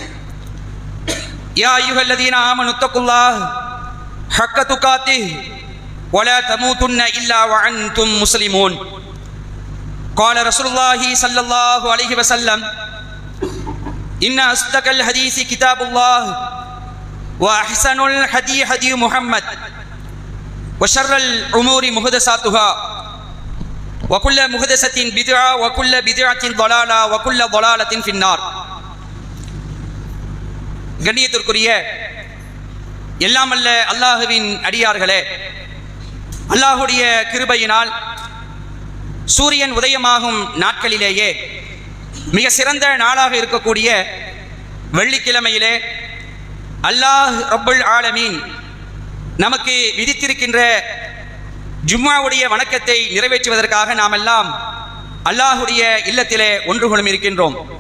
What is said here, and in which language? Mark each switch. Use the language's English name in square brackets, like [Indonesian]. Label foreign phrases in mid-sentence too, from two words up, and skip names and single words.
[Arabic] يا أيها الذين آمنوا اتقوا الله حق تقاته ولا تموتن إلا وأنتم مسلمون قال رسول الله صلى الله عليه وسلم إن أصدق الحديث كتاب الله وأحسن الهدي هدي محمد وشر الأمور محدثاتها وكل محدثة بدعة وكل بدعة ضلالة وكل ضلالة في النار. [Tamil] கண்ணியத்திற்குரிய எல்லாம் அல்ல அல்லாஹுவின் அடியார்களே, அல்லாஹுடைய கிருபையினால் சூரியன் உதயமாகும் நாட்களிலேயே மிக சிறந்த நாளாக இருக்கக்கூடிய வெள்ளிக்கிழமையிலே [Arabic] الله رب العالمين [Tamil] நமக்கு விதித்திருக்கின்ற ஜும்மாவுடைய வணக்கத்தை நிறைவேற்றுவதற்காக நாம் எல்லாம் அல்லாஹுடைய இல்லத்திலே ஒன்று கொள்ளும் இருக்கின்றோம்.